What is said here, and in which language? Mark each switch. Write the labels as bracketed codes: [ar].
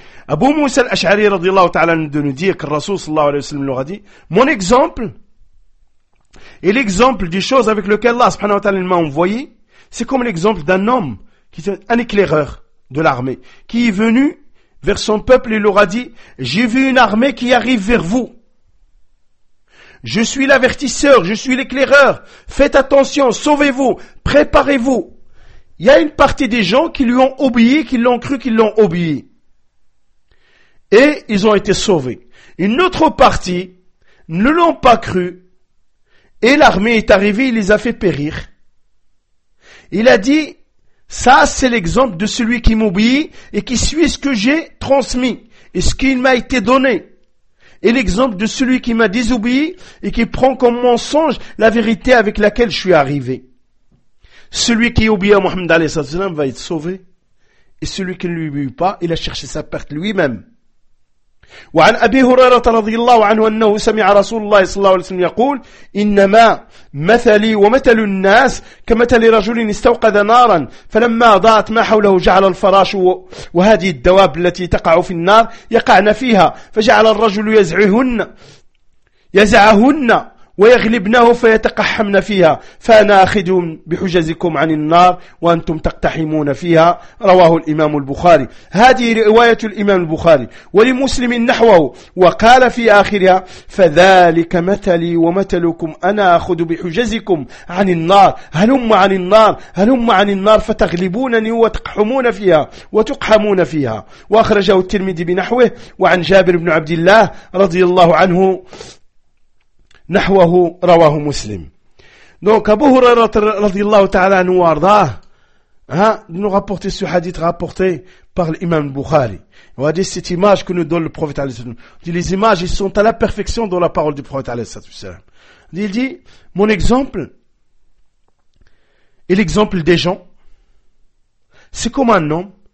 [ar] أبو موسى الأشعري رضي الله تعالى عنه [fr] de nous dire que [ar] الرسول صلى الله عليه وسلم [fr] nous a dit mon exemple et l'exemple des choses avec lequel Allah [ar] سبحانه وتعالى [fr] m'a envoyé c'est comme l'exemple d'un homme qui est un éclaireur de l'armée qui est venu vers son peuple et leur a dit j'ai vu une armée qui arrive vers vous. Je suis l'avertisseur, je suis l'éclaireur. Faites attention, sauvez-vous, préparez-vous. Il y a une partie des gens qui lui ont obéi, qui l'ont cru, qui l'ont obéi. Et ils ont été sauvés. Une autre partie ne l'ont pas cru. Et l'armée est arrivée, il les a fait périr. Il a dit, ça c'est l'exemple de celui qui m'obéit et qui suit ce que j'ai transmis et ce qu'il m'a été donné. Et l'exemple de celui qui m'a désobéi et qui prend comme mensonge la vérité avec laquelle je suis arrivé. Celui qui obéit à Mohammed alayhi sallam va être sauvé. Et celui qui ne lui obéit pas, il a cherché sa perte lui-même. [ar] وعن أبي هريرة رضي الله عنه أنه سمع رسول الله صلى الله عليه وسلم يقول إنما مثلي ومثل الناس كمثل رجل استوقد نارا فلما أضاءت ما حوله جعل الفراش وهذه الدواب التي تقع في النار يقعن فيها فجعل الرجل يزعهن ويغلبنه فيتقحمن فيها فأنا أخذ بحجزكم عن النار وأنتم تقتحمون فيها رواه الإمام البخاري هذه رواية الإمام البخاري ولمسلم نحوه وقال في آخرها فذلك مثلي ومثلكم أنا أخذ بحجزكم عن النار هلم عن النار فتغلبونني وتقحمون فيها وتقحمون فيها وأخرجه الترمذي بنحوه وعن جابر بن عبد الله رضي الله عنه نحوه رواه مسلم. [fr] Donc Abu Huraira [ar] رضي الله تعالى عنه وارضاه [fr] nous rapporter ce hadith rapporté par l'imam Bukhari. On va dire cette image que nous donne le prophète [ar] عليه الصلاة والسلام. [fr] Les images ils sont à la perfection dans la parole du prophète عليه الصلاة والسلام. Il dit mon exemple et l'exemple des gens c'est comme un homme